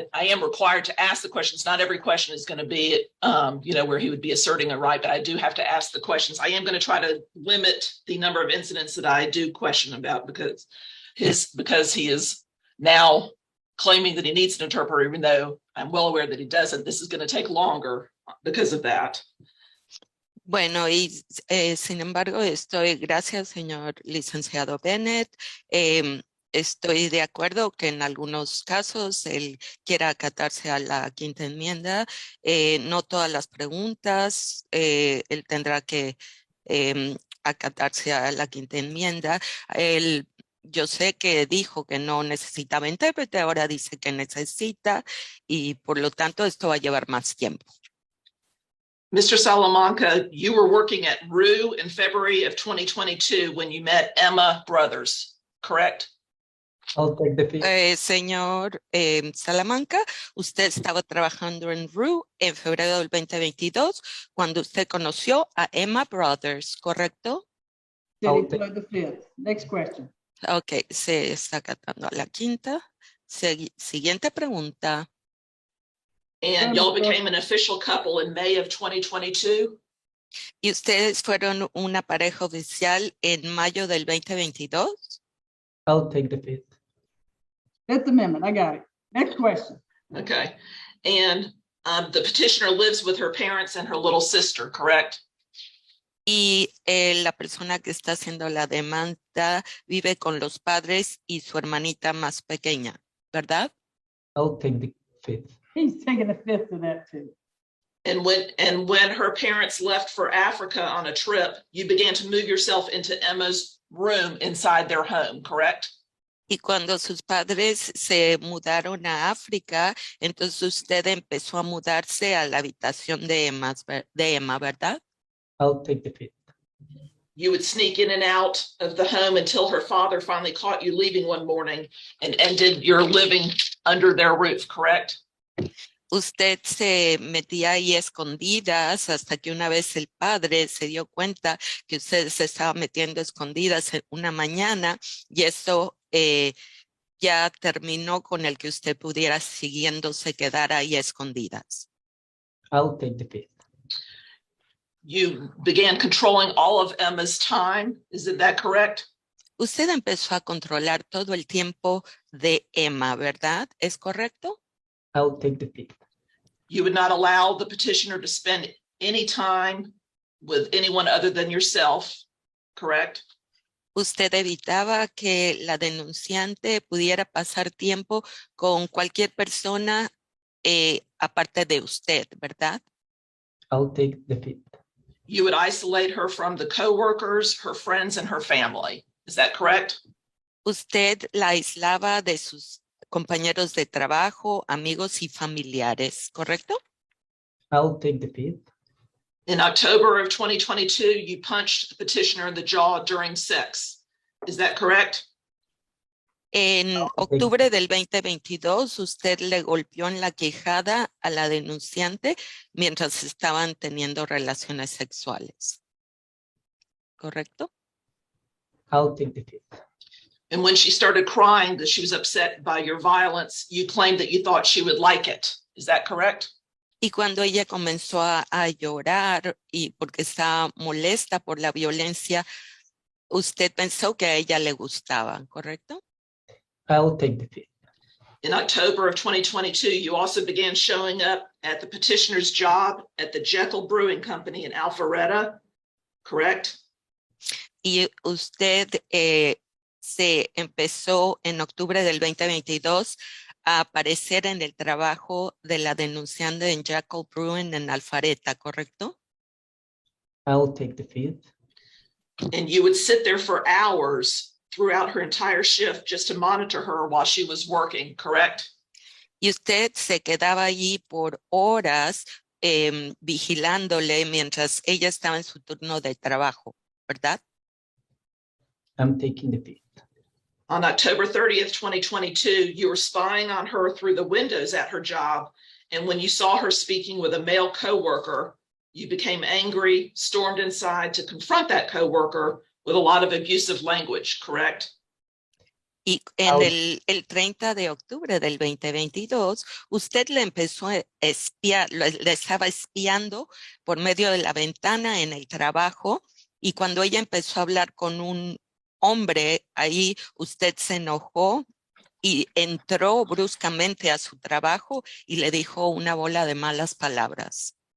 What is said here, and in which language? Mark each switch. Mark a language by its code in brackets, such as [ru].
[en] I am required to ask the questions. Not every question is going to be, where he would be asserting a right, but I do have to ask the questions. I am going to try to limit the number of incidents that I do question about, because he is now claiming that he needs an interpreter, even though I'm well aware that he doesn't. This is going to take longer because of that. [es] Bueno, y sin embargo, gracias, señor licenciado Bennett. Estoy de acuerdo que en algunos casos él quiera acatarse a la Quinta Enmienda. No todas las preguntas él tendrá que acatarse a la Quinta Enmienda. Yo sé que dijo que no necesitaba intérprete, ahora dice que necesita, y por lo tanto esto va a llevar más tiempo. [en] Mr. Salamanca, you were working at RU in February of 2022 when you met Emma Brothers, correct? I'll take the fifth. [es] Señor Salamanca, usted estaba trabajando en RU en febrero del 2022 cuando usted conoció a Emma Brothers, ¿correcto? [en] The fifth. Next question. [es] Ok, se está acatando a la quinta. Siguiente pregunta. [en] And y'all became an official couple in May of 2022? [es] ¿Y ustedes fueron una pareja oficial en mayo del 2022? [en] I'll take the fifth. Fifth Amendment. I got it. Next question. Okay. And the petitioner lives with her parents and her little sister, correct? [es] Y la persona que está haciendo la demanda vive con los padres y su hermanita más pequeña, ¿verdad? [en] I'll take the fifth. He's taking the fifth of that too. And when her parents left for Africa on a trip, you began to move yourself into Emma's room inside their home, correct? [es] Y cuando sus padres se mudaron a África, entonces usted empezó a mudarse a la habitación de Emma, ¿verdad? [en] I'll take the fifth. You would sneak in and out of the home until her father finally caught you leaving one morning and ended your living under their roof, correct? [es] Usted se metía ahí escondidas hasta que una vez el padre se dio cuenta que usted se estaba metiendo escondidas en una mañana, y eso ya terminó con el que usted pudiera siguiéndose quedar ahí escondidas. [en] I'll take the fifth. You began controlling all of Emma's time. Is that correct? [es] Usted empezó a controlar todo el tiempo de Emma, ¿verdad? ¿Es correcto? [en] I'll take the fifth. You would not allow the petitioner to spend any time with anyone other than yourself, correct? [es] Usted evitaba que la denunciante pudiera pasar tiempo con cualquier persona aparte de usted, ¿verdad? [en] I'll take the fifth. You would isolate her from the coworkers, her friends, and her family. Is that correct? [es] Usted la aislaba de sus compañeros de trabajo, amigos y familiares, ¿correcto? [en] I'll take the fifth. In October of 2022, you punched the petitioner in the jaw during sex. Is that correct? [es] En octubre del 2022, usted le golpeó en la quijada a la denunciante mientras estaban teniendo relaciones sexuales. ¿Correcto? [en] I'll take the fifth. And when she started crying that she was upset by your violence, you claimed that you thought she would like it. Is that correct? [es] Y cuando ella comenzó a llorar y porque estaba molesta por la violencia, usted pensó que a ella le gustaba, ¿correcto? [en] I'll take the fifth. In October of 2022, you also began showing up at the petitioner's job at the Jekyll Brewing Company in Alpharetta, correct? [es] Y usted se empezó en octubre del 2022 a aparecer en el trabajo de la denunciante en Jekyll Brewing en Alpharetta, ¿correcto? [en] I'll take the fifth. And you would sit there for hours throughout her entire shift just to monitor her while she was working, correct? [es] Y usted se quedaba allí por horas vigilándole mientras ella estaba en su turno de trabajo, ¿verdad? [en] I'm taking the fifth. On October 30th, 2022, you were spying on her through the windows at her job. And when you saw her speaking with a male coworker, you became angry, stormed inside to confront that coworker with a lot of abusive language, correct? [es] Y en el 30 de octubre del 2022, usted le empezó a espiar, le estaba espiando por medio de la ventana en el trabajo, y cuando ella empezó a hablar con un hombre ahí, usted se enojó y entró bruscamente a su trabajo y le dijo una bola de malas palabras.